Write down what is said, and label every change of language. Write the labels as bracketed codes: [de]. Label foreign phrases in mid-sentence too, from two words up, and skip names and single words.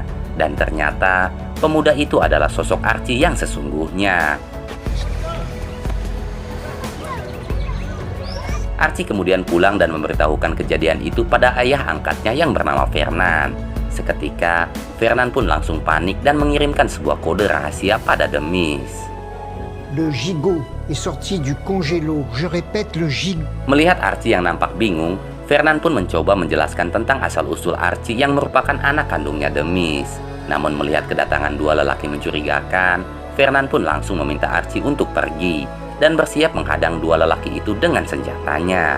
[id] Dan ternyata, pemuda itu adalah sosok Archie yang sesungguhnya. Archie kemudian pulang dan memberitahukan kejadian itu pada ayah angkatnya yang bernama Fernand. Seketika, Fernand pun langsung panik dan mengirimkan sebuah kode rahasia pada The Mist. [fr] Le gigot est sorti du congélo. Je répète, le gigot. [id] Melihat Archie yang nampak bingung, Fernand pun mencoba menjelaskan tentang asal-usul Archie yang merupakan anak kandungnya The Mist. Namun melihat kedatangan dua lelaki mencurigakan, Fernand pun langsung meminta Archie untuk pergi dan bersiap menghadang dua lelaki itu dengan senjatanya.